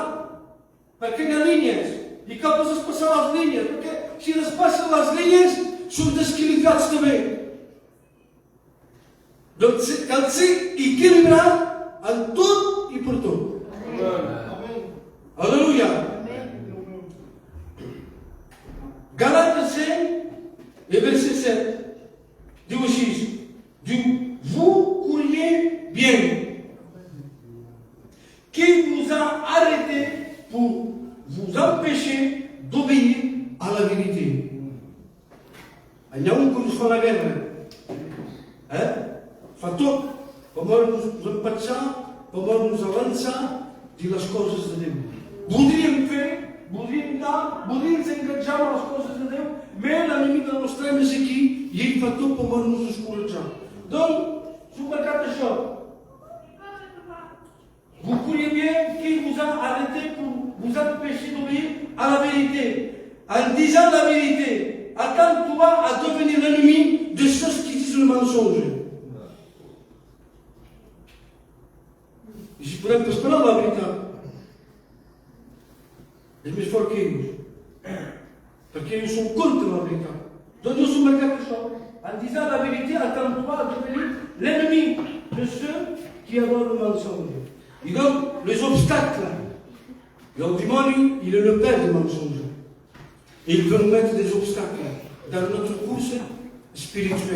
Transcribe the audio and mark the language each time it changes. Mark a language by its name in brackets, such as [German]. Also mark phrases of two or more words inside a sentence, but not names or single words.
[Catalan] Perquè hi ha línies. I cal pas passar les línies. Perquè si despassen les línies, són desqualificats també. Donc, cal ser equilibrat en tot i per tot. Aleluia. Galates 5 [French] et verset [Catalan] 7 diu així, diu, [French] vous couriez bien. Qui vous a arrêté pour vous empêcher d'obéir à la vérité? [Catalan] Hi ha un que us fa la guerra. Fa tot, per nos empatxar, per nos avançar, dir les coses de Déu. Voldríem fer, voldríem dar, voldríem s'engatjar amb les coses de Déu, però l'enemic del nostre és aquí i ell fa tot per nos escoratjar. Donc, s'ho marcat això. [French] Vous courriez bien, qui vous a arrêté pour vous empêcher d'obéir à la vérité? En disant la vérité, attends-toi à devenir l'ennemi de ceux qui disent le mensonge. [Catalan] Si podem esperar la veritat, és més fort que ells, perquè ells són contra la veritat. Doncs jo som marcat això. [French] en disant la vérité, attends-toi à devenir l'ennemi de ceux qui adorent le mensonge. Et donc, les obstacles, le démon, il est le père du mensonge. Et il veut nous mettre des obstacles dans notre course spirituelle.